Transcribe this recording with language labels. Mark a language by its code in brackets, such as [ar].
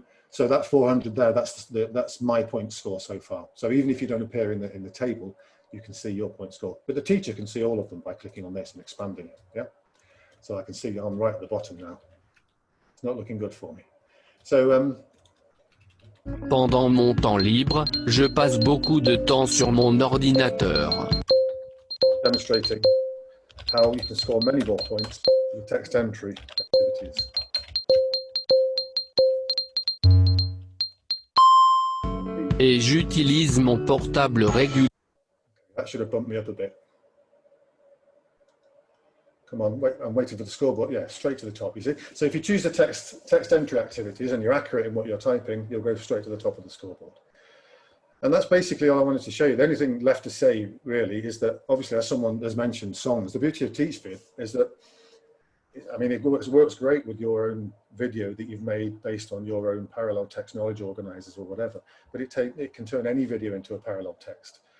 [en] So that 400 there, that's my point score so far. So even if you don't appear in the table, you can see your point score. But the teacher can see all of them by clicking on this and expanding it. Yeah. So I can see I'm right at the bottom now. It's not looking good for me. So [fr] Pendant mon temps libre, je passe beaucoup de temps sur mon ordinateur. [en] Demonstrating how you can score many more points with text entry activities. [fr] Et j'utilise mon portable régulièrement. [en] That should have bumped me up a bit. Come on, wait, I'm waiting for the scoreboard. Yeah, straight to the top, you see. So if you choose the text entry activities and you're accurate in what you're typing, you'll go straight to the top of the scoreboard. And that's basically all I wanted to show you. The only thing left to say, really, is that obviously, as someone has mentioned songs, the beauty of TeachVid is that, I mean, it works great with your own video that you've made based on your own parallel text knowledge organizers or whatever, but it can turn any video into a parallel text.